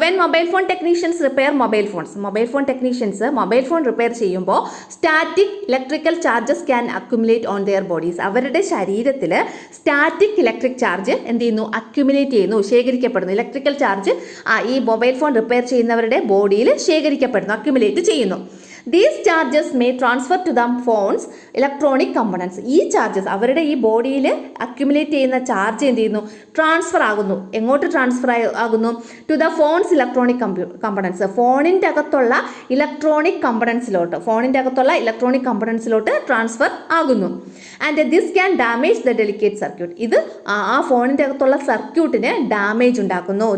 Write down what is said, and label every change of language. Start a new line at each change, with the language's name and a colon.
English: when
Malayalam: mobile phone technicians repair mobile phones, mobile phone technicians mobile phone repair ചെയ്യുമ്പോൾ
English: Static electrical charges can accumulate on their bodies.
Malayalam: അവരുടെ ശരീരത്തിൽ static electric charge എന്ത് ചെയ്യുന്നു? Accumulate ചെയ്യുന്നു, ശേഖരിക്കപ്പെടുന്നു. Electrical charge ഈ mobile phone repair ചെയ്യുന്നവരുടെ ബോഡിയിൽ ശേഖരിക്കപ്പെടുന്നു, accumulate ചെയ്യുന്നു.
English: These charges may transfer to the phone's electronic components.
Malayalam: ഈ ചാർജസ് അവരുടെ ഈ ബോഡിയിൽ അക്യുമുലേറ്റ് ചെയ്യുന്ന ചാർജ് എന്ത് ചെയ്യുന്നു? ട്രാൻസ്ഫർ ആകുന്നു. എങ്ങോട്ട് ട്രാൻസ്ഫർ ആകുന്നു?
English: To the phone's electronic components.
Malayalam: ഫോണിൻ്റെ അകത്തുള്ള ഇലക്ട്രോണിക് കമ്പണൻസിലോട്ട്, ഫോണിൻ്റെ അകത്തുള്ള ഇലക്ട്രോണിക് കമ്പണൻസിലോട്ട് ട്രാൻസ്ഫർ ആകുന്നു.
English: And this can damage the delicate circuit.
Malayalam: ഇത് ആ ഫോണിൻ്റെ അകത്തുള്ള സർക്യൂട്ടിന് ഡാമേജ് ഉണ്ടാക്കുന്നു.